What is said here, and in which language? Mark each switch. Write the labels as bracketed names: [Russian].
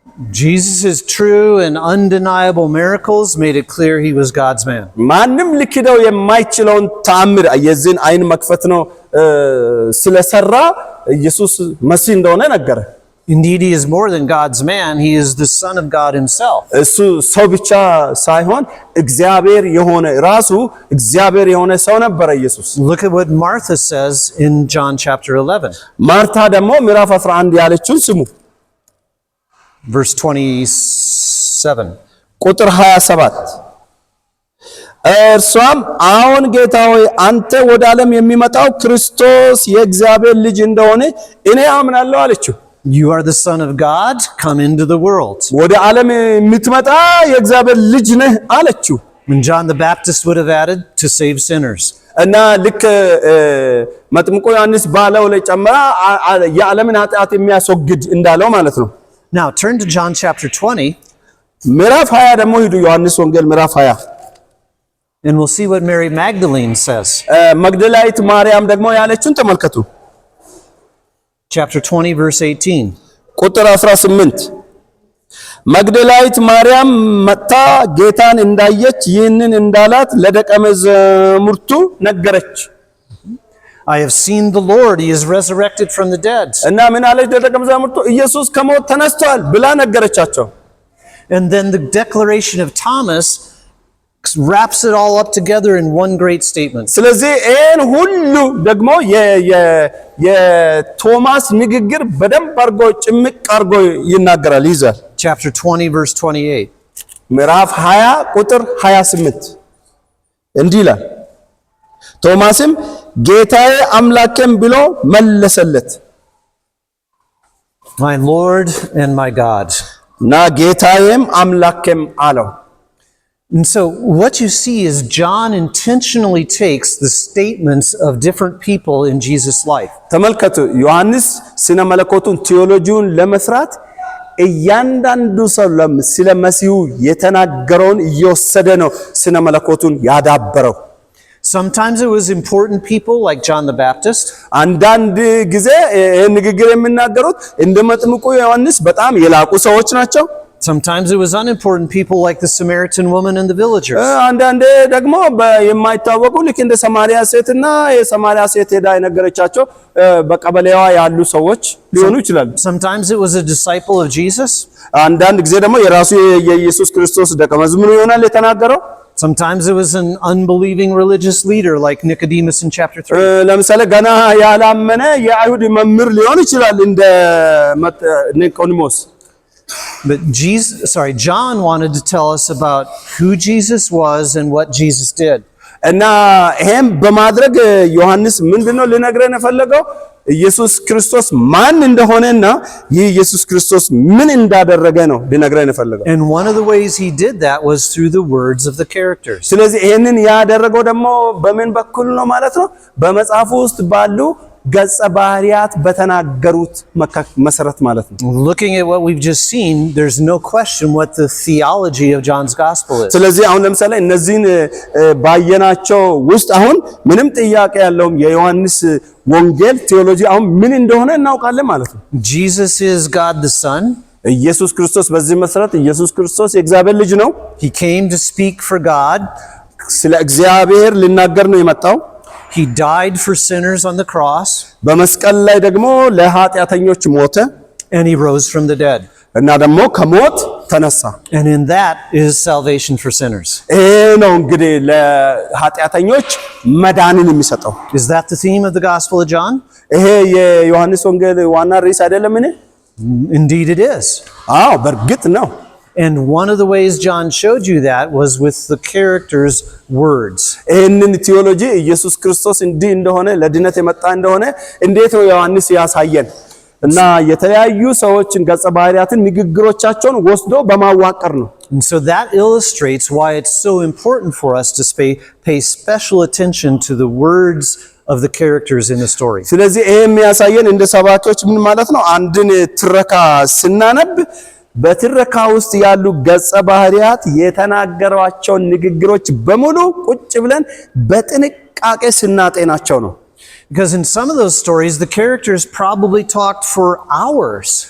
[English] Jesus' true and undeniable miracles made it clear he was God's man. [Amharic] ማንም ሊክደው የማይችለውን ተአምር የዚህን አይን መክፈት ነው ስለሰራ ኢየሱስ መሲህ እንደሆነ ነገረ። [English] Indeed, he is more than God's man. He is the Son of God himself. [Amharic] እሱ ሰው ብቻ ሳይሆን እግዚአብሔር የሆነ ራሱ እግዚአብሔር የሆነ ሰው ነበር ኢየሱስ። [English] Look at what Martha says in John chapter 11. [Amharic] ማርታ ደግሞ ምዕራፍ 11 ያለችውን ስሙ። [English] Verse 27. [Amharic] ቁጥር 27 እርሷም አሁን ጌታ ሆይ አንተ ወደ ዓለም የሚመጣው ክርስቶስ የእግዚአብሔር ልጅ እንደሆነ እኔ አምናለሁ አለችው። [English] You are the Son of God, come into the world. [Amharic] ወደ ዓለም የምትመጣ የእግዚአብሔር ልጅ ነህ አለችው። [English] And John the Baptist would have added to save sinners. [Amharic] እና ልክ መጥምቁ ዮሐንስ ባለው ላይ ጨምራ የዓለምን ኃጢአት የሚያስወግድ እንዳለው ማለት ነው። [English] Now turn to John chapter 20. [Amharic] ምዕራፍ 20 ደግሞ ሂዱ ዮሐንስ ወንጌል ምዕራፍ 20 [English] and we'll see what Mary Magdalene says. [Amharic] መግደላዊት ማርያም ደግሞ ያለችውን ተመልከቱ። [English] Chapter 20 verse 18. [Amharic] ቁጥር 18 መግደላዊት ማርያም መጣ ጌታን እንዳየች ይህንን እንዳላት ለደቀ መዛሙርቱ ነገረች። [English] I have seen the Lord, he is resurrected from the dead. [Amharic] እና ምን አለች ለደቀ መዛሙርቱ? ኢየሱስ ከሞት ተነስቷል ብላ ነገረቻቸው። [English] And then the declaration of Thomas wraps it all up together in one great statement. [Amharic] ስለዚህ ይሄን ሁሉ ደግሞ የቶማስ ንግግር በደንብ አርጎ ጭምቅ አርጎ ይናገራል ይዛል። [English] Chapter 20 verse 28. [Amharic] ምዕራፍ 20 ቁጥር 28 እንዲህ ይላል። ቶማስም ጌታዬ አምላኬም ብሎ መለሰለት። [English] My Lord and my God. [Amharic] እና ጌታዬም አምላኬም አለው። [English] And so what you see is John intentionally takes the statements of different people in Jesus' life. [Amharic] ተመልከቱ ዮሐንስ ስነ መለኮቱን ቴዎሎጂውን ለመስራት እያንዳንዱ ሰው ስለ መሲሁ የተናገረውን እየወሰደ ነው ስነ መለኮቱን ያዳበረው። [English] Sometimes it was important people like John the Baptist. [Amharic] አንዳንድ ጊዜ ንግግር የሚናገሩት እንደ መጥምቁ ዮሐንስ በጣም የላቁ ሰዎች ናቸው። [English] Sometimes it was unimportant people like the Samaritan woman and the villagers. [Amharic] አንዳንዴ ደግሞ የማይታወቁ ልክ እንደ ሰማሪያ ሴትና የሰማሪያ ሴት ሄዳ የነገረቻቸው በቀበሌዋ ያሉ ሰዎች ሊሆኑ ይችላሉ። [English] Sometimes it was a disciple of Jesus. [Amharic] አንዳንድ ጊዜ ደግሞ የራሱ የኢየሱስ ክርስቶስ ደቀ መዝሙር ይሆናል የተናገረው። [English] Sometimes it was an unbelieving religious leader like Nicodemus in chapter 3. [Amharic] ለምሳሌ ገና ያላመነ የአይሁድ መምህር ሊሆን ይችላል እንደ ኒቆዲሞስ። [English] But John wanted to tell us about who Jesus was and what Jesus did. [Amharic] እና ይሄም በማድረግ ዮሐንስ ምንድነው ሊነግረን የፈለገው? ኢየሱስ ክርስቶስ ማን እንደሆነና ይህ ኢየሱስ ክርስቶስ ምን እንዳደረገ ነው ሊነግረን የፈለገው። [English] And one of the ways he did that was through the words of the characters. [Amharic] ስለዚህ ይሄንን ያደረገው ደግሞ በምን በኩል ነው ማለት ነው? በመጽሐፉ ውስጥ ባሉ ገጸ ባህሪያት በተናገሩት መሰረት ማለት ነው። [English] Looking at what we've just seen, there's no question what the theology of John's gospel is. [Amharic] ስለዚህ አሁን ለምሳሌ እነዚህን ባየናቸው ውስጥ አሁን ምንም ጥያቄ ያለውም የዮሐንስ ወንጌል ቴዎሎጂ አሁን ምን እንደሆነ እናውቃለን ማለት ነው። [English] Jesus is God the Son. [Amharic] ኢየሱስ ክርስቶስ በዚህ መሰረት ኢየሱስ ክርስቶስ የእግዚአብሔር ልጅ ነው። [English] He came to speak for God. [Amharic] ስለ እግዚአብሔር ሊናገር ነው የመጣው። [English] He died for sinners on the cross. [Amharic] በመስቀል ላይ ደግሞ ለኃጢአተኞች ሞተ። [English] And he rose from the dead. [Amharic] እና ደግሞ ከሞት ተነሳ። [English] And in that is salvation for sinners. [Amharic] ይሄ ነው እንግዲህ ለኃጢአተኞች መዳንን የሚሰጠው። [English] Is that the theme of the Gospel of John? [Amharic] ይሄ የዮሐንስ ወንጌል ዋና ርዕስ አይደለምን? [English] Indeed it is. [Amharic] አዎ በእርግጥ ነው። [English] And one of the ways John showed you that was with the characters' words. [Amharic] ይህንን ቴዎሎጂ ኢየሱስ ክርስቶስ እንዲህ እንደሆነ ለድነት የመጣ እንደሆነ እንዴት ነው ዮሐንስ ያሳየን? እና የተለያዩ ሰዎችን ገጸ ባህሪያትን ንግግሮቻቸውን ወስዶ በማዋቀር ነው። [English] And so that illustrates why it's so important for us to pay special attention to the words of the characters in the story. [Amharic] ስለዚህ ይሄ የሚያሳየን እንደ ሰባኪዎች ምን ማለት ነው? አንድን ትረካ ስናነብ በትረካ ውስጥ ያሉ ገጸ ባህሪያት የተናገሯቸው ንግግሮች በሙሉ ቁጭ ብለን በጥንቃቄ ስናጤናቸው ነው። [English] Because in some of those stories the characters probably talked for hours.